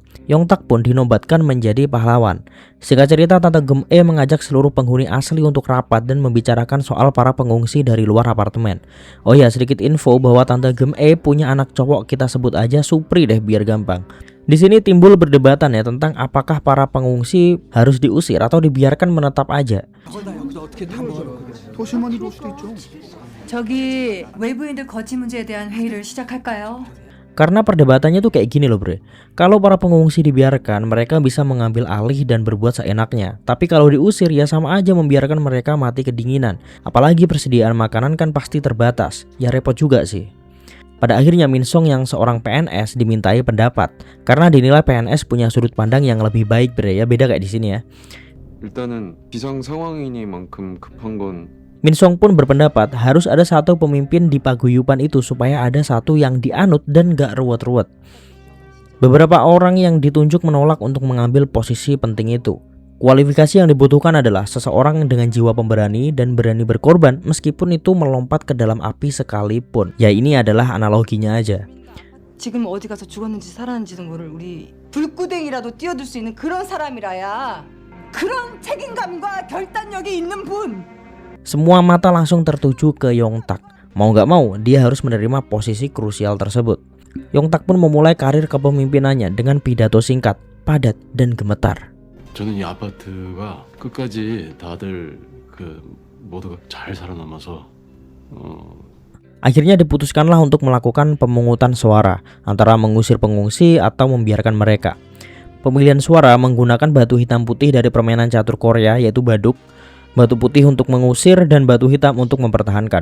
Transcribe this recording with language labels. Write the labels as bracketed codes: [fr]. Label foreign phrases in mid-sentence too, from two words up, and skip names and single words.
[id] Yongtak pun dinobatkan menjadi pahlawan. Singkat cerita, Tante Gum-e mengajak seluruh penghuni asli untuk rapat dan membicarakan soal para pengungsi dari luar apartemen. Oh ya, sedikit info bahwa Tante Gum-e punya anak cowok, kita sebut aja Supri deh biar gampang. Di sini timbul perdebatan ya tentang apakah para pengungsi harus diusir atau dibiarkan menetap aja. [ko] 저기 외부인들 거치 문제에 대한 회의를 시작할까요? [id] Karena perdebatannya tuh kayak gini loh bre. Kalau para pengungsi dibiarkan, mereka bisa mengambil alih dan berbuat seenaknya. Tapi kalau diusir ya sama aja membiarkan mereka mati kedinginan. Apalagi persediaan makanan kan pasti terbatas. Ya repot juga sih. Pada akhirnya Min Song yang seorang PNS dimintai pendapat. Karena dinilai PNS punya sudut pandang yang lebih baik bre, ya beda kayak di sini ya. [ko] 일단은 비상 상황이니만큼 급한 건 [id] Min Song pun berpendapat harus ada satu pemimpin di paguyuban itu supaya ada satu yang dianut dan gak ruwet-ruwet. Beberapa orang yang ditunjuk menolak untuk mengambil posisi penting itu. Kualifikasi yang dibutuhkan adalah seseorang dengan jiwa pemberani dan berani berkorban meskipun itu melompat ke dalam api sekalipun. Ya ini adalah analoginya aja. [ko] 지금 어디 가서 죽었는지 살았는지도 모를 우리 불구덩이라도 뛰어들 수 있는 그런 사람이라야. 그런 책임감과 결단력이 있는 분. [id] Semua mata langsung tertuju ke Yongtak. Mau gak mau, dia harus menerima posisi krusial tersebut. Yongtak pun memulai karir kepemimpinannya dengan pidato singkat, padat, dan gemetar. [ko] 저는 이 아파트가 끝까지 다들 모두가 잘 살아남아서 [id] Akhirnya diputuskanlah untuk melakukan pemungutan suara antara mengusir pengungsi atau membiarkan mereka. Pemilihan suara menggunakan batu hitam putih dari permainan catur Korea yaitu baduk. Batu putih untuk mengusir dan batu hitam untuk mempertahankan.